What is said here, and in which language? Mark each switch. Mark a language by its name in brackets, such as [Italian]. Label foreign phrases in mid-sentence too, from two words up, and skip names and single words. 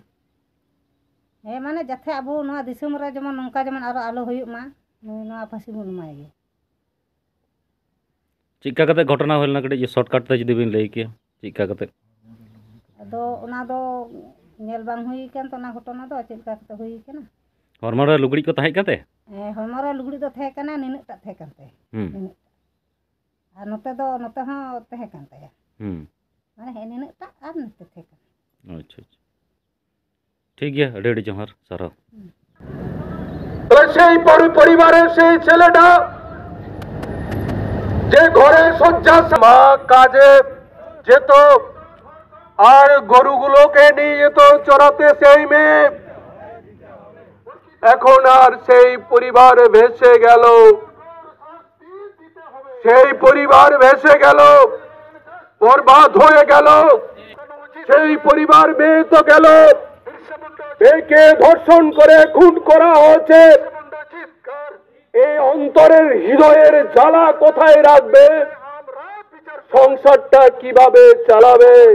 [Santali] हे माने जथे अबो नोआ दिसम रे जमन नोंका जमन आरो आलो होयुक मा नोआ फांसी बन माय गे चिका कते घटना होलना कटे शॉर्टकट ते जदी बेन लई के चिका कते अदो ओना दो नेल बांग हुई केन तो ना घटना दो चिका कते हुई केना हरमो रे लुगड़ी को ताहे काते हरमो रे लुगड़ी दो थे कना निनटा थे कानते आ नोते हो थे कानते माने हे निनटा आर नोते थे काना [Hindi] अच्छा अच्छा ठीक गया [Santali] अडे अडे जोहार सारा [Bangla] तो সেই পরিবারের সেই ছেলেটা যে ঘরে শয্যা মা কাজে যেত আর গরুগুলোকে নিয়ে যেত চড়াতে সেই মেয়ে এখন আর সেই পরিবার ভেসে গেল বরবাদ হয়ে গেল সেই পরিবার মেয়ে তো গেল মেয়েকে ধর্ষণ করে খুন করা হয়েছে এই অন্তরের হৃদয়ের জ্বালা কোথায় রাখবে সংসারটা কিভাবে চালাবে